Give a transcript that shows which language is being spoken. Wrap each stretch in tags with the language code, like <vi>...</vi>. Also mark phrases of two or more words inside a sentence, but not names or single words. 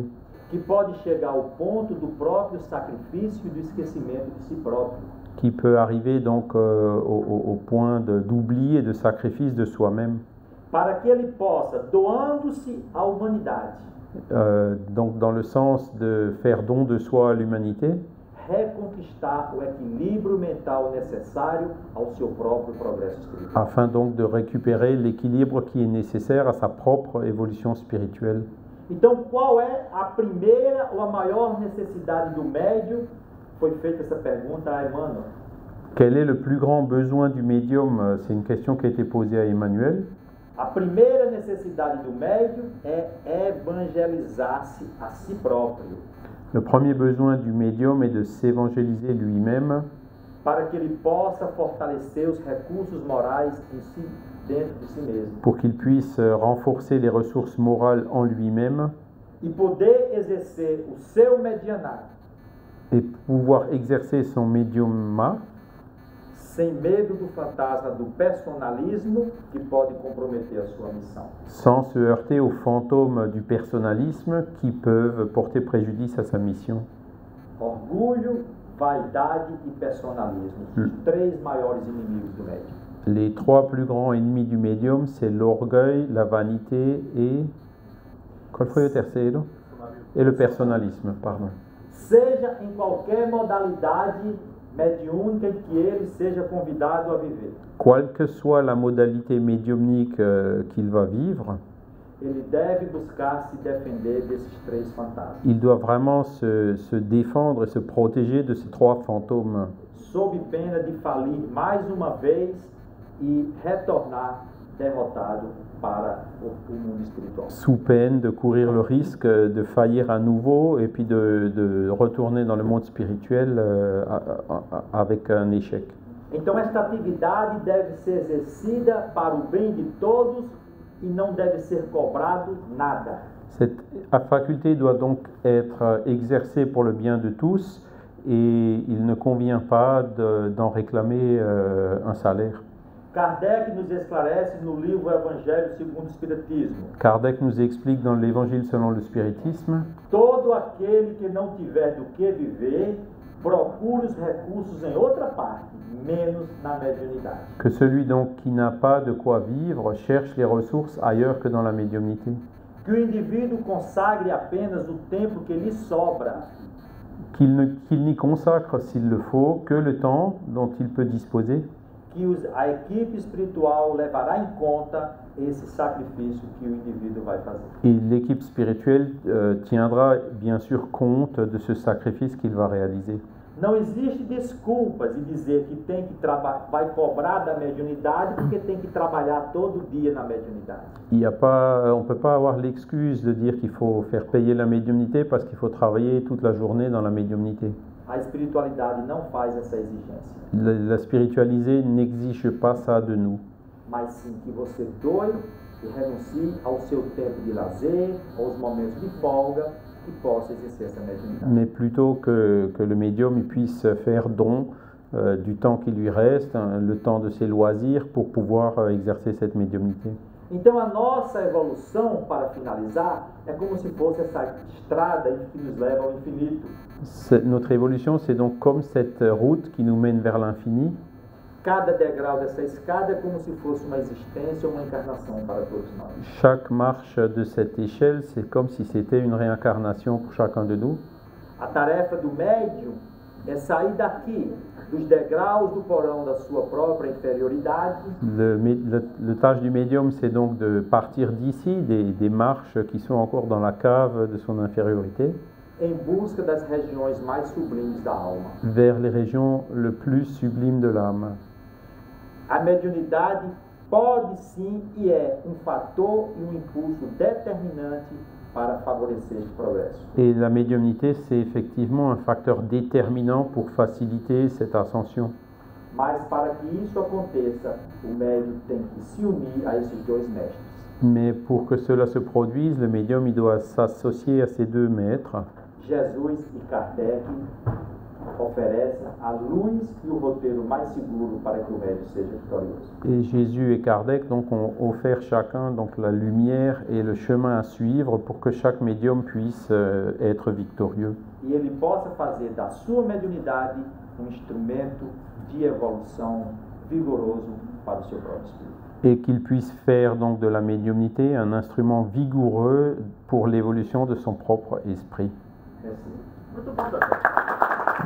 <pt>Que pode chegar ao ponto do próprio sacrifício e do esquecimento de si próprio.</pt> <fr>qui peut arriver donc au point d'oubli et de sacrifice de soi-même.</fr> <pt>Para que ele possa, doando-se à humanidade,</pt> <fr>Donc dans le sens de faire don de soi à l'humanité,</fr> <pt>reconquistar o equilíbrio mental necessário ao seu próprio progresso espiritual.</pt> <fr>afin donc de récupérer l'équilibre qui est nécessaire à sa propre évolution spirituelle.</fr> <pt>Então, qual é a primeira ou a maior necessidade do médium? Foi feita essa pergunta a Emmanuel.</pt> <fr>Quel est le plus grand besoin du médium? C'est une question qui a été posée à Emmanuel.</fr> <pt>A primeira necessidade do médium é evangelizar-se a si próprio,</pt> <fr>Le premier besoin du médium est de s'évangéliser lui-même</fr> <pt>para que ele possa fortalecer os recursos morais em si, dentro de si mesmo,</pt> <fr>pour qu'il puisse renforcer les ressources morales en lui-même</fr> <pt>e poder exercer o seu medianato</pt> <fr>et pouvoir exercer son médiumat</fr> <pt>sem medo do fantasma do personalismo que pode comprometer a sua missão.</pt> <fr>sans se heurter aux fantômes du personnalisme qui peuvent porter préjudice à sa mission.</fr> <pt>Orgulho, vaidade e personalismo, os três maiores inimigos do médium.</pt> <fr>Les trois plus grands ennemis du médium, c'est l'orgueil, la vanité et...</fr> <pt>Qual foi o terceiro?</pt> <fr>Et le personnalisme, pardon.</fr> <pt>Seja em qualquer modalidade mediúnica em que ele seja convidado a viver,</pt> <fr>Quelle que soit la modalité médiumnique qu'il va vivre,</fr> <pt>ele deve buscar se defender desses três fantasmas,</pt> <fr>il doit vraiment se défendre et se protéger de ces trois fantômes,</fr> <pt>sob pena de falir mais uma vez e retornar derrotado para o mundo espiritual.</pt> <fr>sous peine de courir le risque de faillir à nouveau et puis de retourner dans le monde spirituel avec un échec.</fr> <pt>Então esta atividade deve ser exercida para o bem de todos e não deve ser cobrado nada.</pt> <fr>Cette faculté doit donc être exercée pour le bien de tous et il ne convient pas d'en réclamer un salaire.</fr> <pt>Kardec nos esclarece no livro Evangelho segundo o Espiritismo:</pt> <fr>Kardec nous explique dans l'Évangile selon le spiritisme,</fr> <pt>todo aquele que não tiver do que viver, procure os recursos em outra parte, menos na mediunidade.</pt> <fr>que celui donc qui n'a pas de quoi vivre cherche les ressources ailleurs que dans la médiumnité.</fr> <pt>Que o indivíduo consagre apenas o tempo que lhe sobra,</pt> <fr>Qu'il n'y consacre, s'il le faut, que le temps dont il peut disposer,</fr> <pt>que a equipe espiritual levará em conta esse sacrifício que o indivíduo vai fazer.</pt> <fr>et l'équipe spirituelle tiendra bien sûr compte de ce sacrifice qu'il va réaliser.</fr> <pt>Não existe desculpas de dizer que tem que vai cobrar da mediunidade porque tem que trabalhar todo dia na mediunidade.</pt> <fr>On ne peut pas avoir l'excuse de dire qu'il faut faire payer la médiumnité parce qu'il faut travailler toute la journée dans la médiumnité.</fr> <pt>A espiritualidade não faz essa exigência,</pt> <fr>La spiritualité n'exige pas ça de nous,</fr> <pt>mas sim que você doe e renuncie ao seu tempo de lazer, aos momentos de folga, que possa exercer essa mediunidade.</pt> <fr>mais plutôt que le médium il puisse faire don du temps qui lui reste, le temps de ses loisirs pour pouvoir exercer cette médiumnité.</fr> <pt>Então a nossa evolução, para finalizar, é como se fosse essa estrada que nos leva ao infinito.</pt> <fr>Notre évolution, c'est donc comme cette route qui nous mène vers l'infini.</fr> <pt>Cada degrau dessa escada é como se fosse uma existência ou uma encarnação para todos nós.</pt> <fr>Chaque marche de cette échelle, c'est comme si c'était une réincarnation pour chacun de nous.</fr> <pt>A tarefa do médium é sair daqui, dos degraus do porão da sua própria inferioridade,</pt> <fr>Le tâche du médium, c'est donc de partir d'ici, des marches qui sont encore dans la cave de son infériorité,</fr> <pt>em busca das regiões mais sublimes da alma.</pt> <fr>vers les régions le plus sublimes de l'âme.</fr> <pt>A mediunidade pode sim e é um fator e um impulso determinante para favorecer este progresso.</pt> <fr>Et la médiumnité, c'est effectivement un facteur déterminant pour faciliter cette ascension.</fr> <pt>Mas para que isso aconteça, o médium tem que se unir a esses dois mestres.</pt> <fr>Mais pour que cela se produise, le médium il doit s'associer à ces deux maîtres.</fr> <pt>Jesus e Kardec oferecem a luz e o roteiro mais seguro para que o médium seja vitorioso.</pt> <fr>Et Jésus et Kardec donc, ont offert chacun donc, la lumière et le chemin à suivre pour que chaque médium puisse être victorieux.</fr> <pt>E ele possa fazer da sua mediunidade um instrumento de evolução vigoroso para o seu próprio espírito.</pt> <fr>Et qu'il puisse faire donc de la médiumnité un instrument vigoureux pour l'évolution de son propre esprit. Merci.</fr> <pt>Muito bom, doutor.</pt>